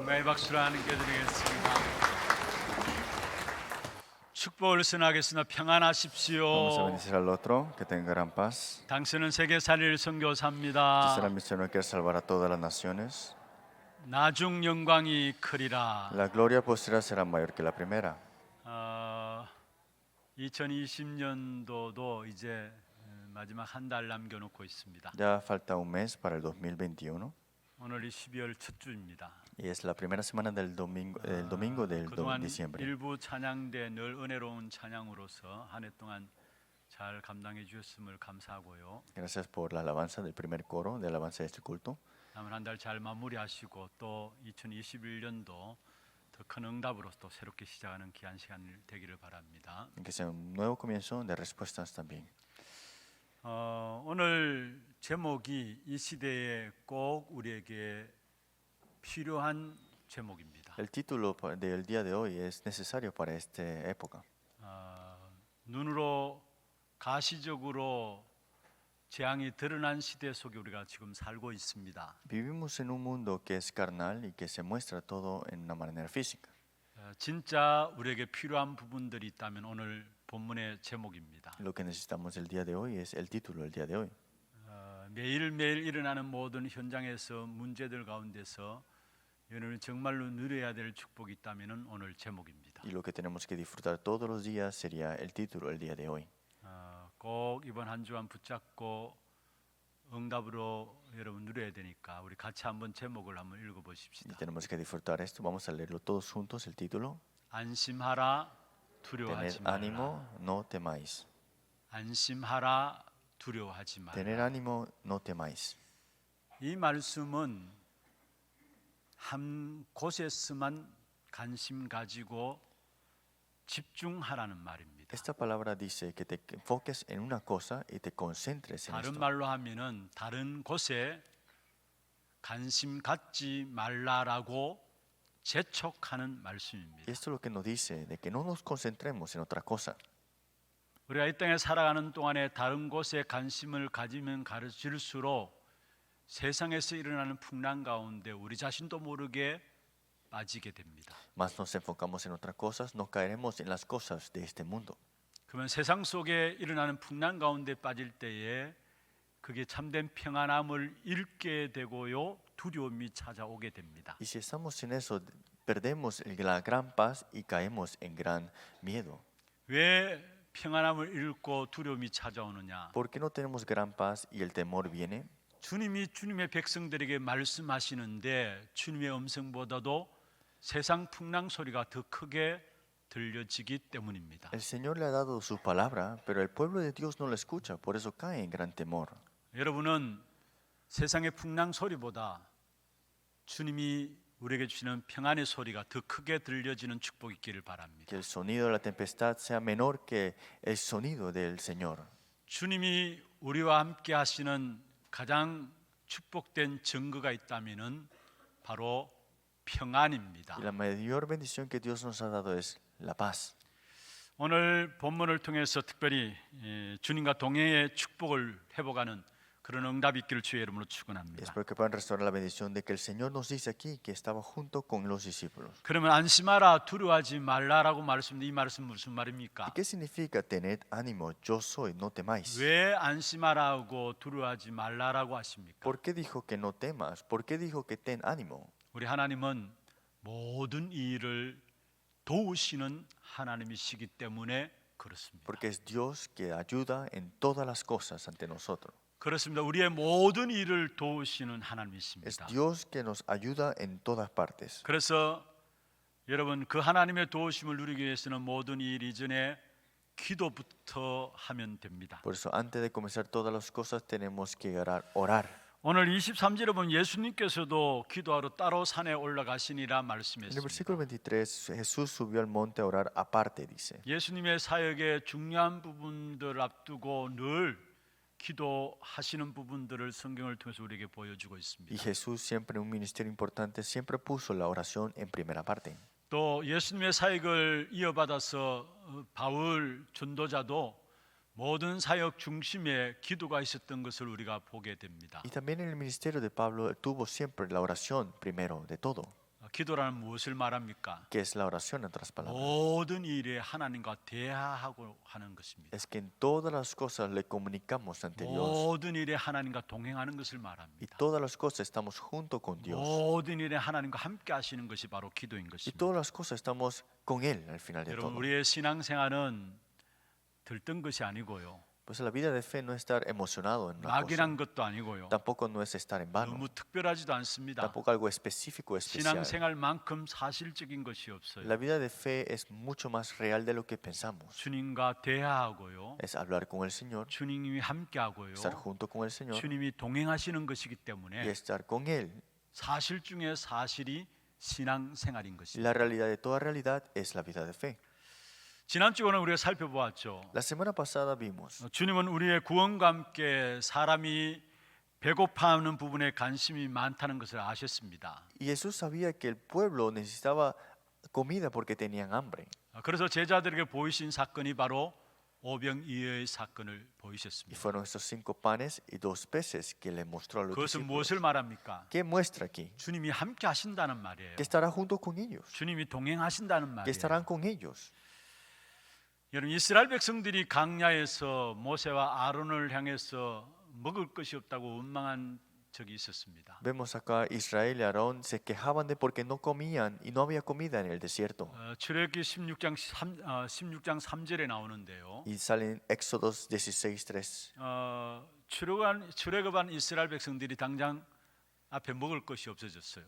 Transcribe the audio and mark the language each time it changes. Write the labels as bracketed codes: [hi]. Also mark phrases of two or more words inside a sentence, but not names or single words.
[ko] 박수를 하나님께 드리겠습니다. 축복을 선하겠으나 [es] Vamos a [ko] 평안하십시오. [es] bendecir al otro, que tenga gran paz. [ko] 당신은 세계 살릴 [es] Dice la [ko] 선교사입니다. [es] misionero quiere salvar a todas las naciones. [ko] 나중 영광이 크리라. [es] La gloria postrera será mayor que la primera. [ko] 2020년도도 이제 마지막 한 달 남겨놓고 있습니다. [es] Ya falta un mes para el 2021 [ko] 오늘이 12월 첫 주입니다. [es] y es la primera semana del domingo del [ko] 그동안 [es] diciembre. [ko] 일부 찬양대 늘 은혜로운 찬양으로서 한 해 동안 잘 감당해 주셨음을 감사하고요. [es] Gracias por la alabanza del primer coro de alabanza de este culto. [ko] 남은 한 달 잘 마무리하시고 또 2021년도 더 큰 응답으로 또 새롭게 시작하는 귀한 시간 되기를 바랍니다. [es] Que sea un nuevo comienzo de respuestas también. [ko] 오늘 제목이 이 시대에 꼭 우리에게 필요한 제목입니다. [es] El título del día de hoy es necesario para esta época. [ko] 눈으로 가시적으로 재앙이 드러난 시대 속에 우리가 지금 살고 있습니다. [es] Vivimos en un mundo que es carnal y que se muestra todo en una manera física. [ko] 진짜 우리에게 필요한 부분들이 있다면 오늘 본문의 제목입니다. [es] Lo que necesitamos el día de hoy es el título del día de hoy. [ko] 매일매일 일어나는 모든 현장에서 문제들 가운데서 여러분 정말로 누려야 될 축복이 있다면 오늘 제목입니다. [es] Y lo que tenemos que disfrutar todos los días sería el título del día de hoy. [ko] 꼭 이번 한 주간 붙잡고 응답으로 여러분 누려야 되니까 우리 같이 한번 제목을 한번 [es] Y [ko] 읽어보십시다. [es] tenemos que disfrutar esto. Vamos a leerlo todos juntos, el título. [ko] 안심하라 두려워하지 [es] Tened [ko] 말라. [es] ánimo, no temáis. [ko] 안심하라 두려워하지 [es] Tener [ko] 말라. [es] ánimo, no temáis. [ko] 이 말씀은 한 곳에서만 관심 가지고 집중하라는 말입니다. [es] Esta palabra dice que te enfoques en una cosa y te concentres en [ko] 다른 [es] esto. [ko] 말로 하면은 다른 곳에 관심 갖지 말라라고 재촉하는 말씀입니다. [es] Y esto es lo que nos dice, de que no nos concentremos en otra cosa. [ko] 우리가 이 땅에 살아가는 동안에 다른 곳에 관심을 가지면 가질수록 세상에서 일어나는 풍랑 가운데 우리 자신도 모르게 빠지게 됩니다. [es] Más nos enfocamos en otras cosas, nos caeremos en las cosas de este mundo. [ko] 그러면 세상 속에 일어나는 풍랑 가운데 빠질 때에 그게 참된 평안함을 잃게 되고요, 두려움이 찾아오게 됩니다. [es] Y si estamos en eso, perdemos la gran paz y caemos en gran miedo. [ko] 왜 평안함을 잃고 두려움이 찾아오느냐? [es] ¿Por qué no tenemos gran paz y el temor viene? [ko] 주님이 주님의 백성들에게 말씀하시는데 주님의 음성보다도 세상 풍랑 소리가 더 크게 들려지기 때문입니다. [es] El Señor le ha dado su palabra, pero el pueblo de Dios no la escucha, por eso cae en gran temor. [ko] 여러분은 세상의 풍랑 소리보다 주님이 우리에게 주시는 평안의 소리가 더 크게 들려지는 축복이 있기를 바랍니다. [es] Que el sonido de la tempestad sea menor que el sonido del Señor. [ko] 주님이 우리와 함께 하시는 가장 축복된 증거가 있다면은 바로 평안입니다. [es] Y la mayor bendición que Dios nos ha dado es la paz. [ko] 오늘 본문을 통해서 특별히 주님과 동행의 축복을 회복하는 그런 응답이 있기를 주의 이름으로 [es] Y [ko] 축원합니다. [es] espero que puedan restaurar la bendición de que el Señor nos dice aquí que estaba junto con los discípulos. [ko] 그러면 안심하라 두려워하지 말라라고 말씀인데 이 말씀 무슨 [es] ¿Y [ko] 말입니까? [es] qué significa tened ánimo, yo soy, no temáis? [ko] 왜 안심하라고 두려워하지 말라라고 하십니까? [es] ¿Por qué dijo que no temas? ¿Por qué dijo que ten ánimo? [ko] 우리 하나님은 모든 일을 도우시는 하나님이시기 때문에 그렇습니다. [es] Porque es Dios que ayuda en todas las cosas ante nosotros. [ko] 그렇습니다. 우리의 모든 일을 도우시는 [es] Es [ko] 하나님이십니다. [es] Dios que nos ayuda en todas partes. [ko] 그래서 여러분 그 하나님의 도우심을 누리기 위해서는 모든 일 이전에 기도부터 하면 됩니다. [es] Por eso antes de comenzar todas las cosas tenemos que orar. [ko] 오늘 23절에 보면 예수님께서도 기도하러 따로 산에 올라가시니라 [es] En el versículo [ko] 말씀했습니다. [es] 23 Jesús subió al monte a orar aparte, dice. [ko] 예수님의 사역의 중요한 부분들 앞두고 늘 기도하시는 부분들을 성경을 통해서 우리에게 보여주고 [es] Y [ko] 있습니다. [es] Jesús siempre en un ministerio importante siempre puso la oración en primera parte. [ko] 또 예수님의 사역을 이어받아서 바울 전도자도 모든 사역 중심에 기도가 있었던 것을 우리가 보게 됩니다. [es] Y también en el ministerio de Pablo tuvo siempre la oración primero de todo. [ko] 기도라는 무엇을 말합니까? [es] ¿Qué es la oración en otras palabras? [ko] 모든 일에 하나님과 대화하고 하는 것입니다. [es] Es que en todas las cosas le comunicamos ante Dios. [ko] 모든 일에 하나님과 동행하는 것을 [es] Y [ko] 말합니다. [es] todas las cosas estamos junto con Dios. [ko] 모든 일에 하나님과 함께 하시는 것이 바로 기도인 [es] Y [ko] 것입니다. [es] todas las cosas estamos con Él al final de [ko] 여러분, [es] todo. [ko] 우리의 신앙생활은 들뜬 것이 아니고요. [es] Pues la vida de fe no es estar emocionado en una cosa. [ko] 막연한 것도 아니고요. [es] Tampoco no es estar en vano. [ko] 너무 특별하지도 않습니다. [es] Tampoco algo específico o especial. [ko] 신앙생활만큼 사실적인 것이 없어요. [es] La vida de fe es mucho más real de lo que pensamos. [ko] 주님과 대화하고요. [es] Es hablar con el Señor, [ko] 주님이 함께하고요. [es] estar junto con el Señor [ko] 주님이 동행하시는 것이기 [es] y [ko] 때문에 [es] estar con Él. [ko] 사실 중에 사실이 신앙생활인 것입니다. [es] La realidad de toda realidad es la vida de fe. [ko] 지난 주에는 우리가 살펴보았죠. [es] La semana pasada vimos [ko] 주님은 우리의 구원과 함께 사람이 배고파하는 부분에 관심이 많다는 것을 아셨습니다. [es] y Jesús sabía que el pueblo necesitaba comida porque tenían hambre. [ko] 그래서 제자들에게 보이신 사건이 바로 오병이어의 사건을 [es] Y [ko] 보이셨습니다. [es] fueron estos 5 panes y 2 peces que le mostró a los [ko] 그것은 [es] discípulos. [ko] 무엇을 말합니까? [es] ¿Qué muestra aquí? [ko] 주님이 함께 하신다는 말이에요. [es] Que estará junto con ellos. [ko] 주님이 동행하신다는 [es] Que [ko] 말이에요. [es] estarán con ellos. [ko] 여러분, 이스라엘 백성들이 강야에서 모세와 아론을 향해서 먹을 것이 없다고 원망한 적이 있었습니다. [es] Vemos acá Israel y Aarón se quejaban de porque no comían y no había comida en el desierto. [ko] 출애굽기 16장 3절에 나오는데요. [es] Y salen Éxodos 16:3. [ko] 출애굽한 이스라엘 백성들이 당장 앞에 먹을 것이 없어졌어요.